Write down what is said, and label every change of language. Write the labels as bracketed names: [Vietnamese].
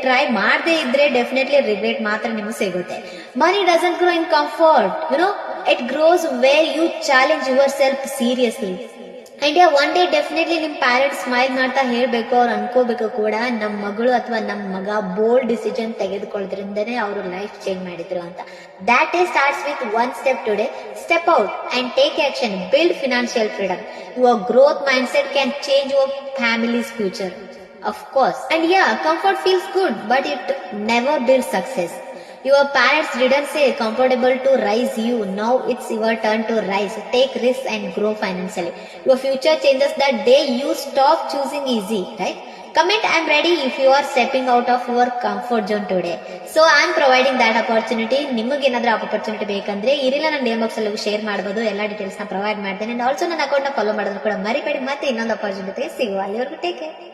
[English] try [Kannada] ಮಾಡದೇ ಇದ್ರೆ [English] definitely regret [Kannada] ಮಾತ್ರ ನಿಮ್ಗೆ ಸಿಗುತ್ತೆ. [English] Money doesn't grow in comfort, it grows where you challenge yourself seriously. And one day definitely [Kannada] ನಿಮ್ parents smile ಮಾಡ್ತಾ ಹೇಳ್ಬೇಕು, ಅವ್ರು ಅನ್ಕೋಬೇಕು ಕೂಡ, ನಮ್ ಮಗಳು ಅಥವಾ ನಮ್ ಮಗ [English] bold decision [Kannada] ತೆಗೆದುಕೊಳ್ಳೋದ್ರಿಂದನೇ ಅವರು ಲೈಫ್ ಚೇಂಜ್ ಮಾಡಿದ್ರು ಅಂತ. [English] That day starts with one step today. Step out and take action. Build financial freedom. Your growth mindset can change your family's future. Of course. And yeah, comfort feels good, but it never builds success. Your parents didn't say comfortable to rise you. Now it's your turn to rise. Take risks and grow financially. Your future changes the day you stop choosing easy, right? Comment I'm ready if you are stepping out of your comfort zone today. So I'm providing that opportunity. [Kannada] ನಿಮಗೆ ಏನಾದ್ರೂ opportunity ಬೇಕಂದ್ರೆ ಇರಿಲ್ಲ, ನನ್ನ name box ಅಲ್ಲಿ share ಮಾಡಬಹುದು. ಎಲ್ಲ details ನ provide ಮಾಡ್ತೇನೆ. [English] and also [Kannada] ನನ್ನ ಅಕೌಂಟ್ ನ ಫಾಲೋ ಮಾಡೋದು ಕೂಡ ಮರಿಬೇಡಿ. ಮತ್ತೆ ಇನ್ನೊಂದು ಅಪರ್ಚುನಿಟಿ ಸಿಗುವ. ಅಲ್ಲಿವರೆಗೂ [English] Take care.